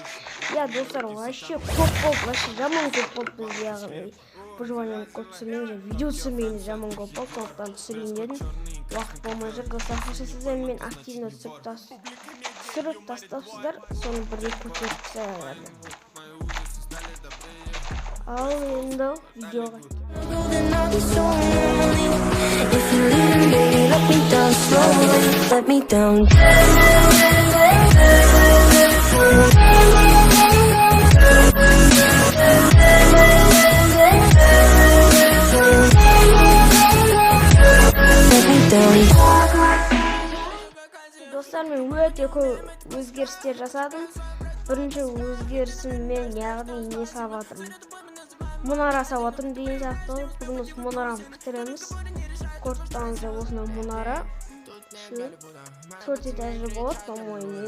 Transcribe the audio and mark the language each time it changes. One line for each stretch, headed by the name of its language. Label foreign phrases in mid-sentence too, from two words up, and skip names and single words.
Kazakh: Достар, вообще көп болып, вообще жаман көп болып біз яғни выживание көп түсірмейміз, видео түсірмейміз, жаман көп болып, сондықтан түсірейін дедім. Уақыт болмай жүр, достар, сіздер мен активно түсіріп тастапсыздар, соны бірге көтеріп тастайық. Ал енді видеоға.
English: If you're leaving, baby, let me down slowly. Let me down. Let me down.
Kazakh: Dostlar, men өте көп өзгерістер жасадым. Бірінші өзгерісім мен яғни не салып жатырмын. Мұнара салып жатырмын деген сияқты. Бүгін осы мұнараны бітіреміз. Көрсеңіздер осындай мұнара. 4 этажды болады, по-моему.